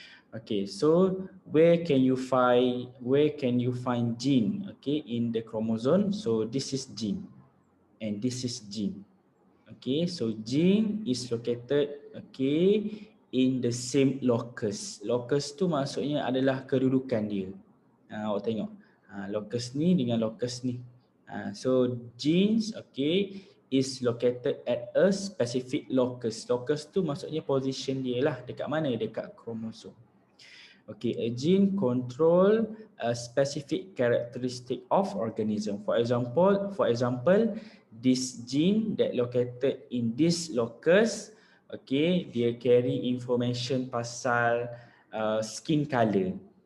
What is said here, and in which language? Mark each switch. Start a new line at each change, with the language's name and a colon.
English: Okay, so where can you find gene? Okay, in the chromosome. So this is gene, and this is gene. Okay, so gene is located in the same locus.
Malay: Locus tu maksudnya adalah kedudukan dia. Awak tengok. Locus ni dengan locus ni.
English: So genes is located at a specific locus.
Malay: Locus tu maksudnya position dia lah, dekat mana? Dekat kromosom.
English: Okay, a gene control a specific characteristic of organism. For example, this gene that located in this locus,
Malay: dia
English: carry information
Malay: pasal
English: skin color.